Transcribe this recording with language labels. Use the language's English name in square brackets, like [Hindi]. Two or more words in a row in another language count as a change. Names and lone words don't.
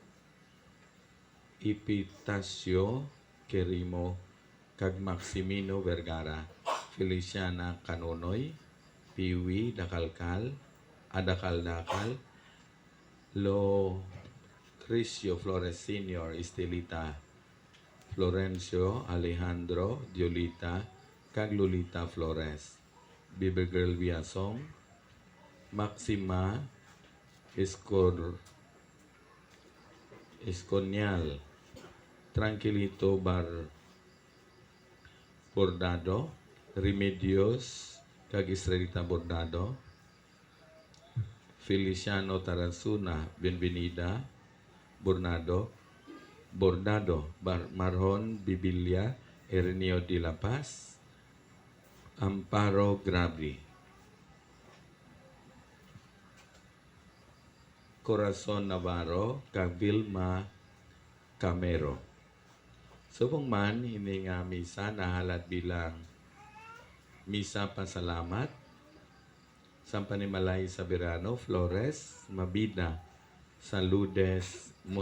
[Hiligaynon] Epitasio Querimo, kag Maximino Vergara, Feliciana Canonoy, Piwi Dakalkal, Adakal-Dakal, Lo Crisio Flores Sr., Estelita Florencio Alejandro Diolita, kag Lolita Flores, Baby Girl Viasong, Maxima Esconial, Tranquilito Bordado, Remedios kag Israelita Bordado, Feliciano Tarasuna Benvenida Bordado, Bordado, Marjon Bibilia, Ernio de la Paz, Amparo Grabri. Corazon Navarro, kag Vilma Camero. Subong man, ini nga misa nahalad bilang misa pasalamat sa Panimalay sa Verano, Flores, Mabida, San Lourdes,